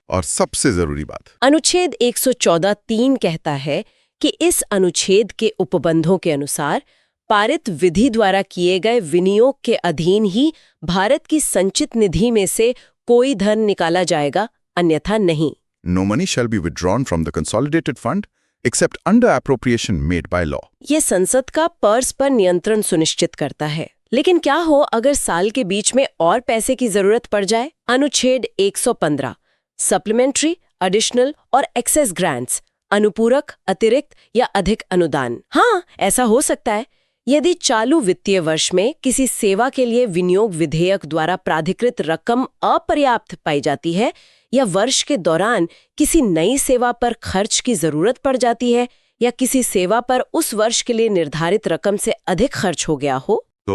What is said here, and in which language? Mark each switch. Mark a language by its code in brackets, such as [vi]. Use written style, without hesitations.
[hi] और सबसे जरूरी बात, अनुच्छेद 114(3) कहता है कि इस अनुच्छेद के उपबंधों के अनुसार पारित विधि द्वारा किए गए विनियोग के अधीन ही भारत की संचित निधि में से कोई धन निकाला जाएगा, अन्यथा नहीं। [en] No money shall be withdrawn from the consolidated fund except under appropriation made by law. [hi] ये संसद का पर्स पर नियंत्रण सुनिश्चित करता है। लेकिन क्या हो अगर साल के बीच में और पैसे की जरूरत पड़ जाए? अनुच्छेद 115 सप्लीमेंट्री, एडिशनल और एक्सेस ग्रांट्स, अनुपूरक, अतिरिक्त या अधिक अनुदान। हाँ, ऐसा हो सकता है यदि चालू वित्तीय वर्ष में किसी सेवा के लिए विनियोग विधेयक द्वारा प्राधिकृत रकम अपर्याप्त पाई जाती है या वर्ष के दौरान किसी नई सेवा पर खर्च की जरूरत पड़ जाती है या किसी सेवा पर उस वर्ष के लिए निर्धारित रकम से अधिक खर्च हो गया हो,